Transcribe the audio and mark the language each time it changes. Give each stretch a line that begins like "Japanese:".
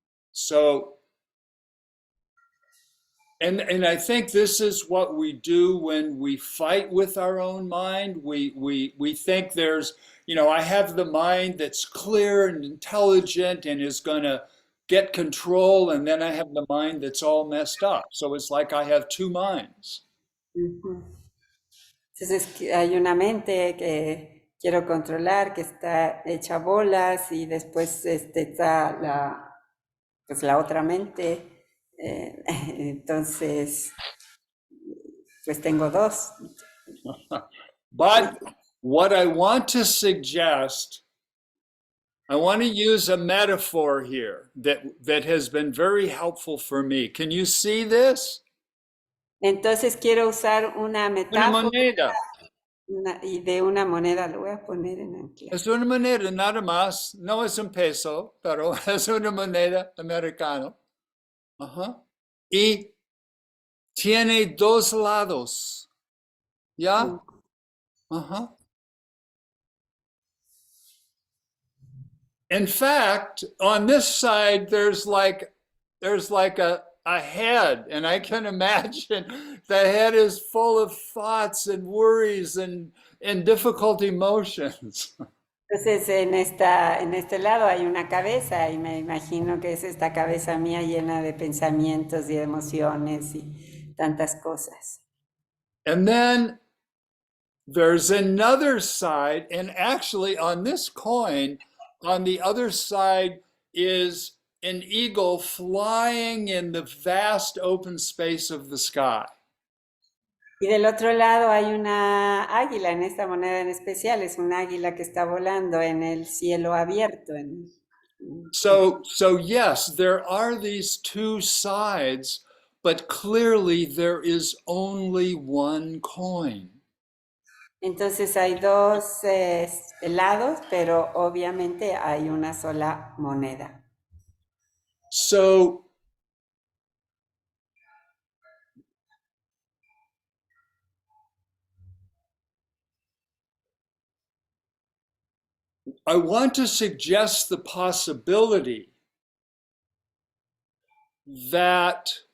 English: So, and I think this is what we do when we fight with our own mind. We think I have the mind that's clear and intelligent and is going to get control, and then I have the mind that's all messed up. So it's like I have two minds. Ujú.
Spanish: Entonces hay una mente que quiero controlar, que está hecha bolas y después está pues la otra mente Entonces, pues tengo dos.
English: But what I want to suggest, I want to use a metaphor here that has been very helpful for me. Can you see this?
Spanish: Entonces quiero usar una Una metáfora moneda. y de una moneda, lo voy a poner en ancla. Es una moneda nada más. No es un peso, pero es una moneda americana. Ajá. Y tiene dos lados. ¿Ya? Ajá.
English: In fact, on this side, there's like a head, and I can imagine the head is full of thoughts and worries and difficult emotions.
Spanish: Entonces, en este lado hay una cabeza y me imagino que es esta cabeza mía llena de pensamientos y emociones y tantas cosas.
English: And then there's another side, and actually on this coin, on the other side is an eagle flying in the vast open space of the sky.
Spanish: Y del otro lado hay una águila, en esta moneda en especial, es un águila que está volando en el cielo abierto.
English: So yes, there are these two sides, but clearly there is only one coin.
Spanish: Entonces hay dos lados, pero obviamente hay una sola moneda.
English: So I want to suggest the possibility that